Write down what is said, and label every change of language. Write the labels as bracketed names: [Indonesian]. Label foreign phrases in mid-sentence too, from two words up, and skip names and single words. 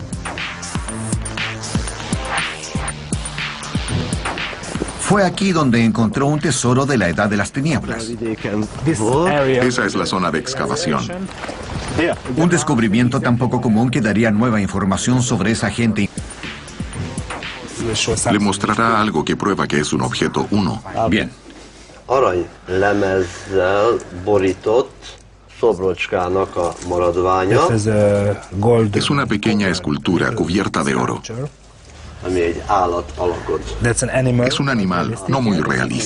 [Spanish] Fue aquí donde encontró un tesoro de la Edad de las Tinieblas. Esa es la zona de excavación. Un descubrimiento tan poco común que daría nueva información sobre esa gente. Le mostrará algo que prueba que es un objeto 1. Bien. [Hungarian] Aranylemezzel borított szobrocskának a maradványa, [Spanish] Es una pequeña escultura cubierta de oro. [Hungarian] ami egy állat alakot. [Spanish] Es un animal no muy realista.